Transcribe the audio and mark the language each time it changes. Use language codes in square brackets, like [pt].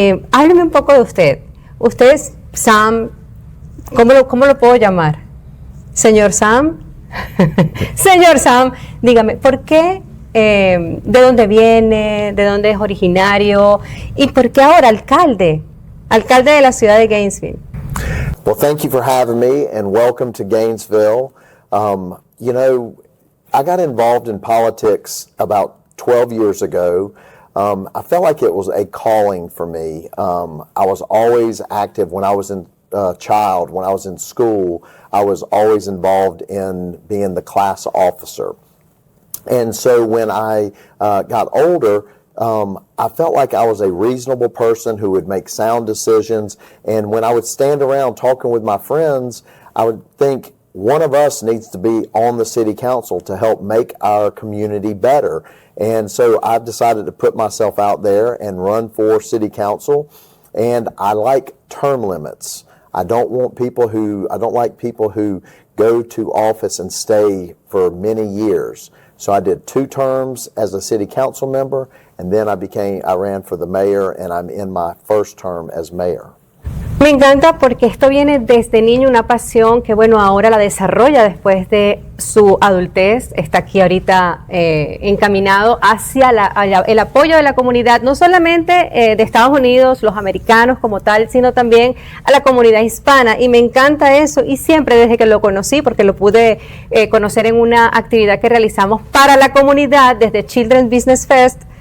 [es] Hábleme un poco de usted. Usted es Sam, ¿cómo lo puedo llamar? Señor Sam. Señor Sam, dígame, ¿por qué? ¿De dónde viene? ¿De dónde es originario? ¿Y por qué ahora alcalde? Alcalde de la ciudad de Gainesville. [en] Well, thank you for having me and welcome to Gainesville. You know, I got involved in politics about 12 years ago. I felt like it was a calling for me. I was always active when I was a child. When I was in school, I was always involved in being the class officer. And so when I got older, I felt like I was a reasonable person who would make sound decisions. And when I would stand around talking with my friends, I would think, one of us needs to be on the city council to help make our community better. And so I've decided to put myself out there and run for city council. And I like term limits. I don't like people who go to office and stay for many years. So I did 2 terms as a city council member, and then I ran for the mayor, and I'm in my first term as mayor. [es] Me encanta porque esto viene desde niño, una pasión que bueno, ahora la desarrolla después de su adultez, está aquí ahorita encaminado hacia el apoyo de la comunidad, no solamente de Estados Unidos, los americanos como tal, sino también a la comunidad hispana, y me encanta eso, y siempre desde que lo conocí, porque lo pude conocer en una actividad que realizamos para la comunidad desde Children's Business Fest.